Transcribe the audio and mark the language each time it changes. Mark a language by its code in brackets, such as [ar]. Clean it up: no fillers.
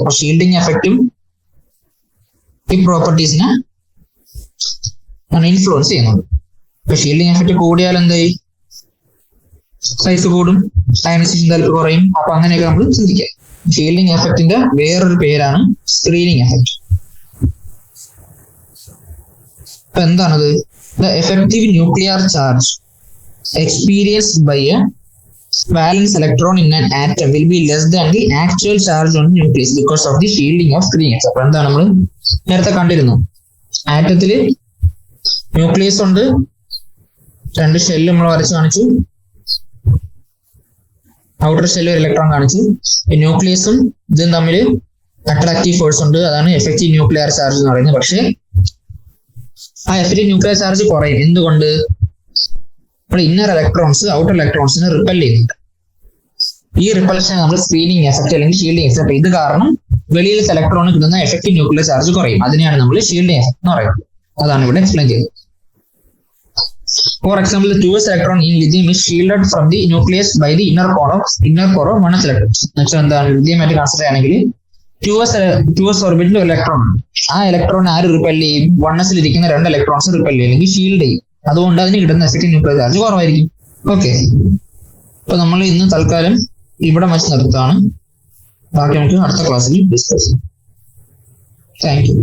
[ml] അപ്പൊ ഷീൽഡിങ് എഫക്റ്റും ഈ പ്രോപ്പർട്ടീസിനെ ഇൻഫ്ലുവൻസ് ചെയ്യുന്നുണ്ട്. ഇപ്പൊ ഷീൽഡിങ് എഫക്ട് കൂടിയാൽ എന്തായി, സൈസ് കൂടും, അയനൈസേഷൻ എന്താൽപ്പി കുറയും. അപ്പൊ അങ്ങനെയൊക്കെ നമ്മൾ ചിന്തിക്കാം. ഷീൽഡിങ് എഫക്റ്റിന്റെ വേറൊരു പേരാണ് സ്ക്രീനിങ് എഫക്ട്. അപ്പൊ എന്താണത്? [en] The effective nuclear charge experienced by a valence electron in an atom will be less than the actual charge on the nucleus because of the shielding of screening. [ml] അപ്പൊ എന്താണ് നമ്മൾ നേരത്തെ കണ്ടിരുന്നു, ആറ്റത്തില് nucleus ഉണ്ട്, 2 shell നമ്മൾ വരച്ച് കാണിച്ചു, ഔട്ടർ ഷെല്ല് ഒരു ഇലക്ട്രോൺ കാണിച്ചു. ന്യൂക്ലിയസും ഇതും തമ്മിൽ അട്രാക്റ്റീവ് ഫോഴ്സ് ഉണ്ട്, അതാണ് എഫക്റ്റീവ് ന്യൂക്ലിയർ ചാർജ് എന്ന് പറയുന്നത്. പക്ഷെ ആ എഫക്റ്റീവ് ന്യൂക്ലിയർ ചാർജ് കുറയും. എന്തുകൊണ്ട്? നമ്മുടെ ഇന്നർ ഇലക്ട്രോൺസ് ഔട്ടർ ഇലക്ട്രോൺസിനെ റിപ്പൽ ചെയ്യുന്നുണ്ട്. ഈ റിപ്പൽഷനെ നമ്മൾ സ്ക്രീനിങ് എഫക്ട് അല്ലെങ്കിൽ ഷീൽഡിങ് എഫക്ട്. ഇത് കാരണം വെളിയിലത്തെ ഇലക്ട്രോണ് കിട്ടുന്ന എഫക്റ്റീവ് ന്യൂക്ലിയർ ചാർജ് കുറയും. അതിനെയാണ് നമ്മൾ ഷീൽഡിങ് എഫക്ട് എന്ന് പറയുന്നത്. അതാണ് ഇവിടെ എക്സ്പ്ലെയിൻ ചെയ്തത്. [en] For example, the 2s electron in lithium is shielded from the nucleus by the inner core of 1s electrons. [ml] എന്നുവെച്ചാൽ എന്താണ്, ലിഥിയം ആയിട്ട് കൺസിഡർ ചെയ്യുകയാണെങ്കിൽ 2s ഓർബിറ്റിൽ ഒരു ഇലക്ട്രോൺ ഉണ്ട്. ആ ഇലക്ട്രോൺ ആര് റിപ്പൽ ചെയ്യും? 1s ഇരിക്കുന്ന 2 ഇലക്ട്രോൺസ് റിപ്പൽ ചെയ്യും അല്ലെങ്കിൽ ഷീൽഡ് ചെയ്യും. അതുകൊണ്ട് അതിന് കിട്ടുന്ന എഫക്റ്റീവ് ന്യൂക്ലിയർ ചാർജ് കുറവായിരിക്കും. ഓക്കെ, അപ്പൊ നമ്മൾ ഇന്ന് തൽക്കാലം ഇവിടെ വെച്ച് നിർത്തുകയാണ്. ബാക്കി നമുക്ക് അടുത്ത ക്ലാസ്സിൽ ഡിസ്കസ് ചെയ്യാം. Thank you.